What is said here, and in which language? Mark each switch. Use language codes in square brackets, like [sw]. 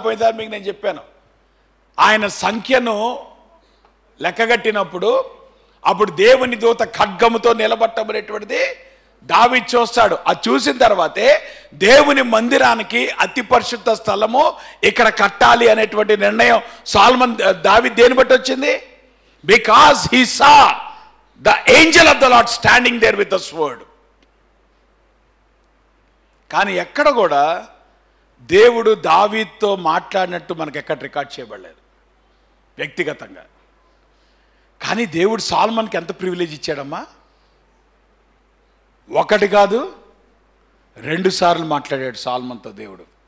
[te] పోయినసారి మీకు నేను చెప్పాను, ఆయన సంఖ్యను లెక్కగట్టినప్పుడు అప్పుడు దేవుని దూత ఖడ్గముతో నిలబట్టబడేటువంటిది దావీదు చూస్తాడు. అది చూసిన తర్వాతే దేవుని మందిరానికి అతి పరిశుద్ధ స్థలము ఇక్కడ కట్టాలి అనేటువంటి నిర్ణయం దావీదు దేని బట్టి వచ్చింది? [en] Because he saw the angel of the Lord standing there with the sword. [te] కానీ ఎక్కడ కూడా దేవుడు దావీదుతో మాట్లాడినట్టు మనకు ఎక్కడ రికార్డ్ చేయబడలేదు వ్యక్తిగతంగా. కానీ దేవుడు సొలొమోనుకి ఎంత ప్రివిలేజ్ ఇచ్చాడమ్మా? 1 కాదు 2 సార్లు మాట్లాడాడు సొలొమోనుతో దేవుడు.